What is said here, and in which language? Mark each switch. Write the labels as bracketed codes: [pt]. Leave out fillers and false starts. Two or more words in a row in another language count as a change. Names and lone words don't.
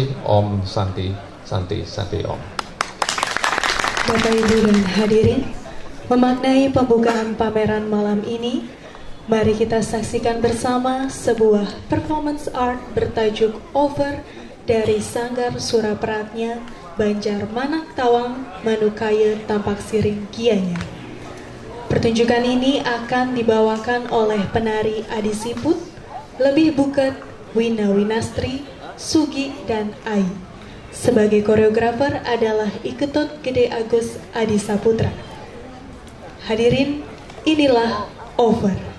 [sa] Om Santi Santi Santi Om. [id] Bapak Ibu dan hadirin, memaknai pembukaan pameran malam ini, mari kita saksikan bersama sebuah [en] performance art [id] bertajuk Over dari Sanggar Surapratnya Banjar Manak Tawang Manukaya Tampak Siring Gianyar. Pertunjukan ini akan dibawakan oleh penari Adi Siput, Lebih Buket, Wina Winastri, Sugi, dan Ai. Sebagai koreografer adalah Iketot Gede Agus Adi Saputra. Hadirin, inilah Over.